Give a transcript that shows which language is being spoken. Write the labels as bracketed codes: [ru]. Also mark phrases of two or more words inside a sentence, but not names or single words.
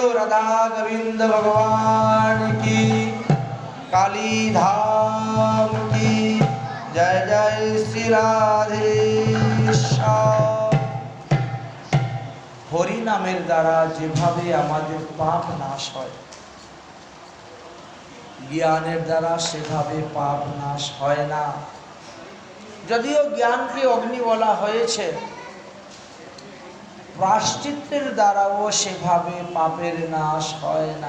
[hi] राधा गोविंद भगवान की, काली धाम की जय जय श्री राधे श्याम। [bn] হরি নামের দ্বারা যেভাবে আমাদের পাপ নাশ হয়, জ্ঞানের দ্বারা সেভাবে পাপ নাশ হয় না। যদিও জ্ঞানকে অগ্নি বলা হয়েছে, প্রায়শ্চিত্তের দ্বারাও সেভাবে পাপের নাশ হয় না।